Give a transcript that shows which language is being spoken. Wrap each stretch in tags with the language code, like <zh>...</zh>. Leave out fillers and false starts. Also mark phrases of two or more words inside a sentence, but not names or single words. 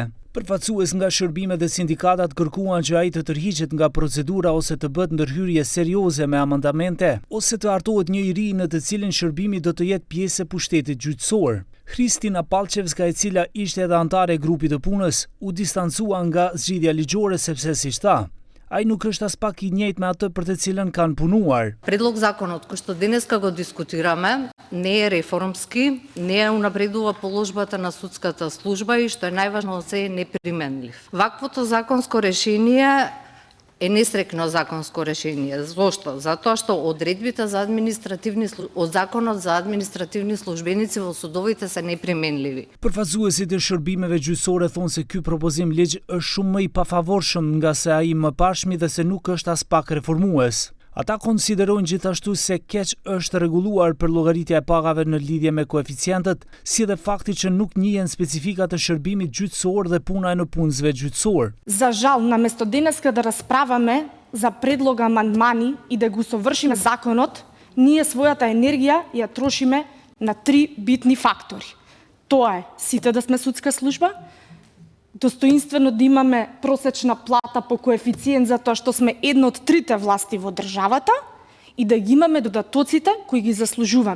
<sq>Përfaqësues nga shërbimet dhe sindikatat kërkuan që ai të tërhiqet nga procedura ose të bëhet ndërhyrje serioze me amandamente, ose të hartohet një iri në të cilin shërbimi do të jetë pjesë e pushtetit gjyqësor. Hristina Pallçevska, e cila ishte edhe antare e grupit të punës, u distancua nga zgjidhja ligjore sepse siç tha, ai nuk është as pak i njëjtë me atë për të cilën kanë punuar.</sq> <mk>Предлог законот кој што денеска го дискутираме не е реформски, не е унапредува положбата на судската служба и што е најважно од се е неприменлив. Ваквото законско решение е несрекно законско решение. Зошто? Затоа што одредбите за од законот за административни службеници во судовите се неприменливи.</mk> <sq>Përfaqësuesit e shërbimeve gjyqësore thonë se ky propozim ligj është shumë më i pafavorshëm nga se ai më pashmi dhe se nuk është as pak reformues. Ata konsiderojnë gjithashtu se keq është rregulluar për llogaritja e pagave në lidhje me koeficientët, si dhe fakti që nuk njihen specifikat e shërbimit gjyqësor dhe puna e nëpunësve gjyqësor.</sq> <mk>За жал, наместо денеска да расправаме за предлога амандмани и да го совршиме законот, ние својата енергија ја трошиме на три битни фактори. Тоа е сите да сме судска служба, достоинствено да имаме просечна плата по коефициент затоа што сме една од трите власти во државата и да ги имаме додатоците кои ги заслужуваме.</mk>